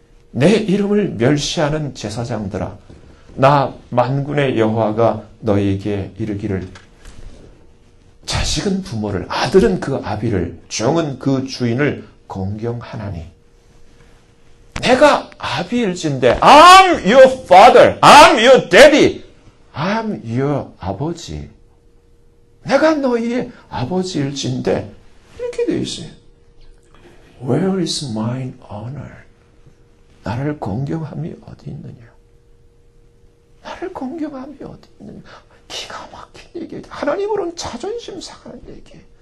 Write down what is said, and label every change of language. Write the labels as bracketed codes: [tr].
[ko] 내 이름을 멸시하는 제사장들아, 나 만군의 여호와가 너희에게 이르기를, 자식은 부모를, 아들은 그 아비를, 종은 그 주인을 공경하나니. 내가 아비일진데, [en] I'm your father, I'm your daddy, I'm your 아버지. [ko] 내가 너희의 아버지일진데, 이렇게 되어 있어요. [en] Where is mine honor? [ko] 나를 공경함이 어디 있느냐? 나를 공경함이 어디 있느냐? 기가 막힌 얘기예요. 하나님으로는 자존심 상하는 얘기예요.